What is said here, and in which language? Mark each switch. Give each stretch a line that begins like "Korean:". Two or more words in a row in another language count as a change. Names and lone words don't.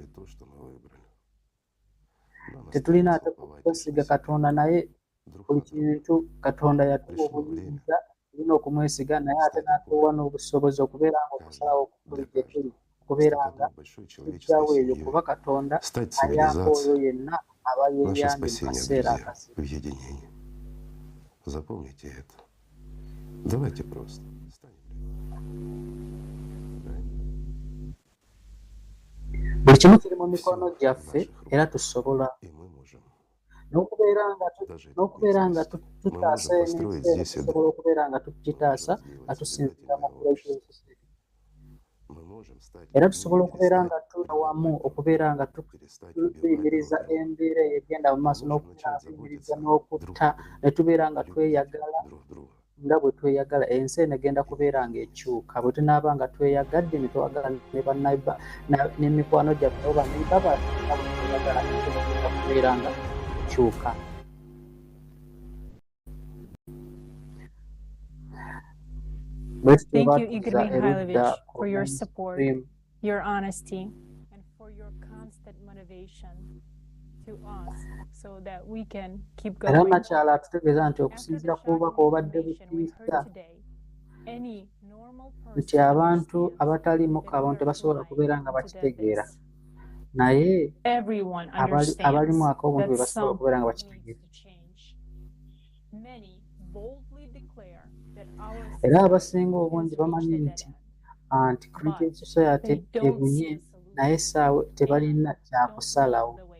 Ganda: tetulina ate kwesiga katonda naye buli kintu katonda yatuwa obuyinza tulina okumwesiga naye ate n'atuwa n'obusobozi okubeera nga okusalawo kuli gye tuli okubeera nga tujjawo eyo kuba katonda ayamba oyo yenna aba yeeyambye mu kaseera akasiru.
Russian: Запомните это. Давайте просто.
Ganda: Buli kimu kiri mu mikono gyaffe era tusobola n'okubeera nga tutaasa eminsi tusobola okubeera nga tukitaasa nga tusinziira mu kulaikirizisa era tusobola okubeera nga tuli wamu okubeera nga tuyimiriza embeera eyo egenda mu maaso n'okubeera nga tuyimiriza n'okutta ne tubeera nga tweyagala nga bwe tweyagala ensi eno egenda kubeera nga ekyuka bwe tunaaba nga tweyagadde ne twagala n'emikwano gyaffe oba nebaba nga bwe tweyagala ensi eno egenda kubeera nga ekyuka.
English: Thank you, Igor Mikhailovich, for your support, your honesty, and for your constant motivation to us so that we can keep going.
Ganda: Era nakyala atutegeeza nti okusinziira ku bubaka obadde butiisa nti abantu abataliimu kaabo tebasobola kubeera nga bakitegeera naye abalimu ak'obuntu be basobola okubeera nga bakitegeera. Era abasinga obungi bamanyi nti
English: creative society
Ganda: ebunye naye essaawa tebalina kyakusalawo.